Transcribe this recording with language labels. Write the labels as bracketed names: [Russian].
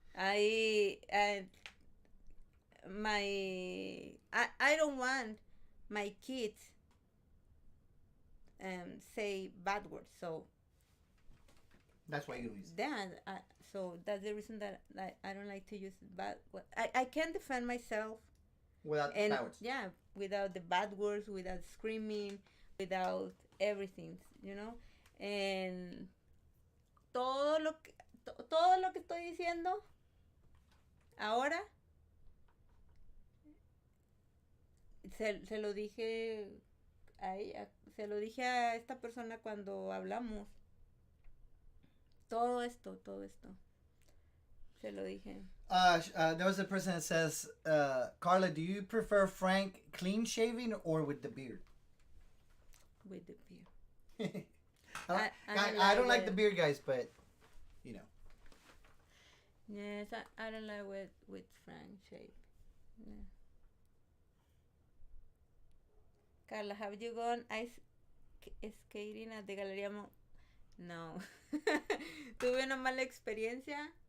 [English] I don't want my kids say bad words, so that's why you don't use it. Yeah, so that's the reason that I don't like to use bad words. I can defend myself without bad words. Yeah, without the bad words, without screaming, without everything, you know. [Spanish] And todo lo que estoy diciendo ahora se lo dije a ella, se lo dije a esta persona cuando hablamos. Todo esto se lo dije. [English] There was a person that says, Karla, do you prefer Frank clean shaving or with the beard? With the beard. I don't like the beard, guys, but you know. Yes, I don't like with Frank shave. Yeah. Karla, have you gone ice skating at the Galería No. [Spanish] Tuve una mala experiencia.